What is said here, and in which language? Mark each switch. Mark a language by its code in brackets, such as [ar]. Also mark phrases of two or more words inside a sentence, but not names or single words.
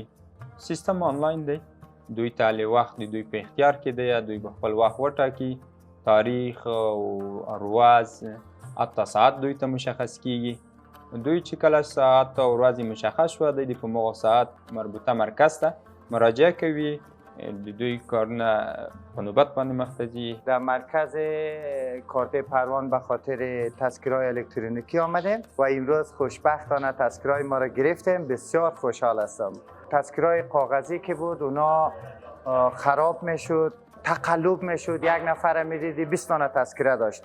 [ps] سیستم آنلاین دی، دوی ته وخت دوی په اختیار کې دی، دوی به خپل وخت وټاکي، تاریخ او ورځ حتی ساعت دوی ته مشخص کیږي. دوی چې کله ساعت او ورځ مشخص شوه دی په موقع ساعت مربوطه مرکز ته مراجعه کوي. دوی کارونه په نوبت باندې مخ ته ځي. [fa] در مرکز کارتای پروان به خاطر تذکره‌های الکترونیکی آمدیم و امروز خوشبختانه تذکره‌های ما را گرفتیم. بسیار خوشحال هستم. تذکره‌های کاغذی که بود اونا خراب میشد، تقلب میشد، یک نفر میدیدی 20 تا تذکره داشت.